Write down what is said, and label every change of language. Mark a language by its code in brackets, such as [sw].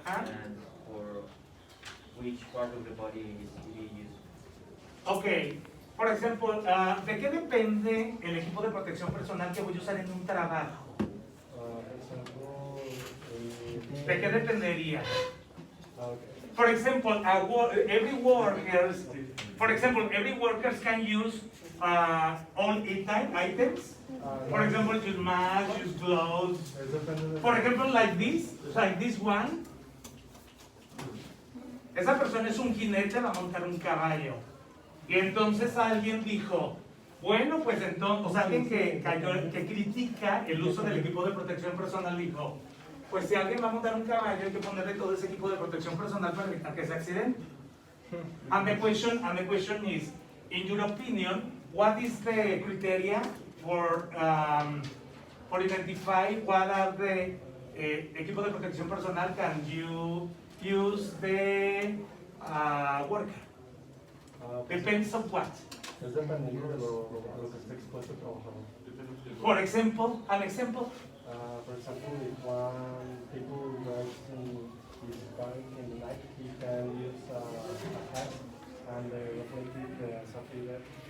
[en] and for which part of the body is to be used. [es] Ok, por ejemplo, ¿de qué depende el equipo de protección personal que voy a usar en un trabajo? ¿De qué dependería? [en] For example, every workers can use all items. For example, use mask, use gloves. For example, like this one. [es] Esa persona es un jinete, va a montar un caballo. Y entonces alguien dijo, bueno, pues entonces, o sea, alguien que critica el uso del equipo de protección personal dijo, pues si alguien va a montar un caballo hay que ponerle todo ese equipo de protección personal para evitar que se accidente. [en] And the question is, in your opinion, what is the criteria for identify what are the [es] equipos de protección personal [en] can you use the worker? Depends on what? [es] Es dependiendo de lo que esté expuesto el trabajador. [en] For example, an example. For example, if one people drives in his bike in the night, he can use a hat and the reflective safety vest.